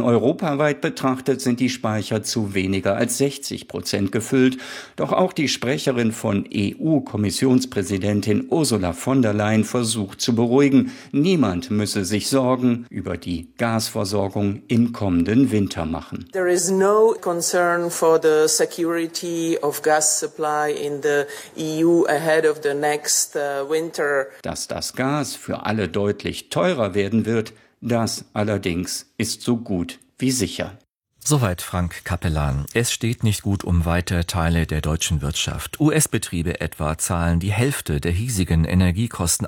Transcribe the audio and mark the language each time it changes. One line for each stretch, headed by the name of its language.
German: Europaweit betrachtet sind die Speicher zu weniger als 60% gefüllt. Doch auch die Sprecherin von EU-Kommissionspräsidentin Ursula von der Leyen versucht zu beruhigen. Niemand müsse sich Sorgen über die Gasversorgung im kommenden Winter machen.
English: There is no concern for the security of gas supply in the EU ahead of the next winter.
German: Dass Gas für alle deutlich teurer werden wird, das allerdings ist so gut wie sicher. Soweit Frank Capellan. Es steht nicht gut um weite Teile der deutschen Wirtschaft. US-Betriebe etwa zahlen die Hälfte der hiesigen Energiekosten.